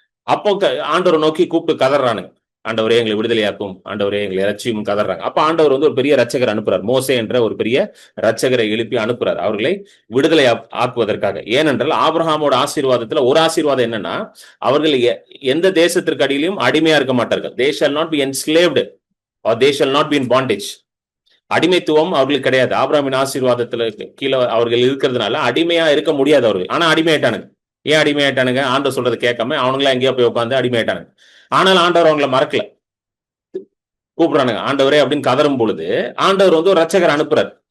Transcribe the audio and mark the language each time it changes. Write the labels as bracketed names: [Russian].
[Tamil] அப்போ ஆண்டவரை நோக்கி கூப்பிட்டு கதறானுங்க, ஆண்டவரே எங்களை விடுதலையாக்கும், ஆண்டவரே எங்களை ரட்சியும் கதறாங்க. அப்ப ஆண்டவர் ஒரு பெரிய ரட்சகர் அனுப்புறார். மோசே என்ற ஒரு பெரிய ரட்சகரை எழுப்பி அனுப்புறார், அவர்களை விடுதலை ஆக்குவதற்காக. ஏனென்றால் ஆபிரகாமோட ஆசீர்வாதத்துல ஒரு ஆசீர்வாதம் என்னன்னா, அவர்கள் எந்த தேசத்திற்கு அடியிலும் அடிமையா இருக்க மாட்டார்கள். [English] they shall not be enslaved or they shall not be in bondage. [Tamil] அடிமைத்துவம் அவர்களுக்கு கிடையாது. ஆபிரகாமின் ஆசீர்வாதத்துல கீழே அவர்கள் இருக்கிறதுனால அடிமையா இருக்க முடியாது அவர்கள். ஆனா அடிமையாயிட்டானுங்க. ஏன் அடிமையாயிட்டானுங்க? ஆண்டவர் சொல்றது கேட்காம அவனுங்களா எங்கேயோ போய் உட்காந்து அடிமையாயிட்டானுங்க. ஆனால் ஆண்டவர் அவங்கள மறக்கல, கூப்பிடுறானுங்க ஆண்டவரே அப்படின்னு கதறும் பொழுது ஆண்டவர் வந்து ஒரு ரட்சகர் அனுப்புறாரு.